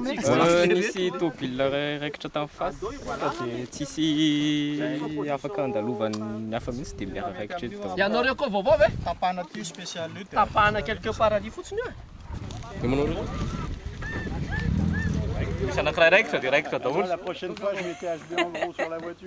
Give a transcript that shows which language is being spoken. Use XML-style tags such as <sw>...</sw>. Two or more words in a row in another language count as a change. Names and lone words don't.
<mg>Nisy tôbila raikitra tamin'ny fasy dia tsisy afaka andalovan'ny hafa mihitsy dia miararaikitra eto. Ianareo koa vaovao ve? Tapana ty</mg> <fr>spécial lutte.</fr> <mg>Tapana</mg> <fr>quelque part</fr> <mg>ali fotsiny io. Dia manao reo. Misy anankiray raikitra dia raikitra daholo.</mg> <fr>La prochaine fois je mettais HB en gros sur la voiture.</fr>